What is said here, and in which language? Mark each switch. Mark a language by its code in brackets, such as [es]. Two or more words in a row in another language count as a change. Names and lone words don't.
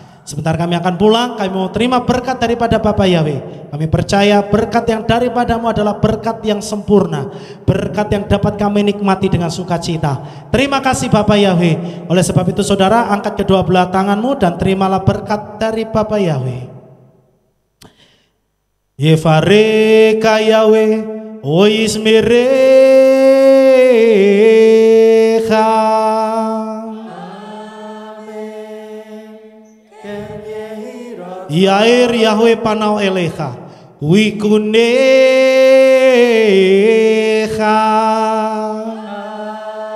[id] Sebentar kami akan pulang, kami mau terima berkat daripada Bapak Yahweh. Kami percaya berkat yang daripada-Mu adalah berkat yang sempurna, berkat yang dapat kami nikmati dengan sukacita. Terima kasih Bapak Yahweh. Oleh sebab itu saudara, angkat kedua belah tanganmu dan terimalah berkat dari Bapak Yahweh. [he] יברכך יהוה, וישמרך. יאר יהוה פניו אליך ויחנך.